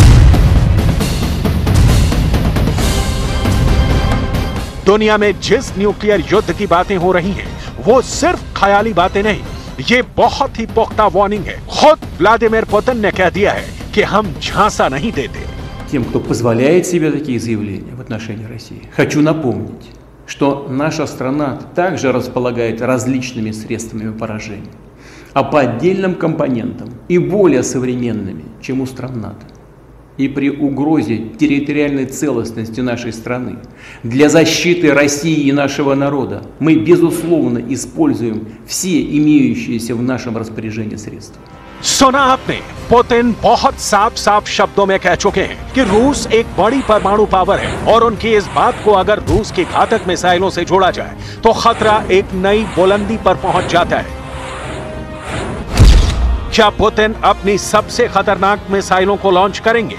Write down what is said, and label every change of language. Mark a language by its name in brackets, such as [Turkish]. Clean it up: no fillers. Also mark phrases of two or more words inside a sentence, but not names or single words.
[Hindi] दुनिया में जिस न्यूक्लियर युद्ध की बातें हो रही हैं, वो सिर्फ ख्याली बातें नहीं, ये बहुत ही पुख्ता वार्निंग है। खुद व्लादिमीर पुतिन ने कह दिया है कि हम झांसा नहीं देते। [Russian] Тем, кто позволяет себе такие заявления в отношении России, хочу напомнить, что наша страна также располагает различными средствами поражения, а по отдельным компонентам и более современными, чем у стран НАТО. И при угрозе территориальной целостности нашей страны для защиты России и нашего народа мы, безусловно, используем все имеющиеся в нашем распоряжении средства. [Hindi] सुना आपने, पुतिन बहुत साफ साफ शब्दों में कह चुके हैं कि रूस एक बड़ी परमाणु पावर है और उनकी इस बात को अगर रूस की घातक मिसाइलों से जोड़ा जाए तो खतरा एक नई बुलंदी पर पहुंच जाता है। क्या पुतिन अपनी सबसे खतरनाक मिसाइलों को लॉन्च करेंगे?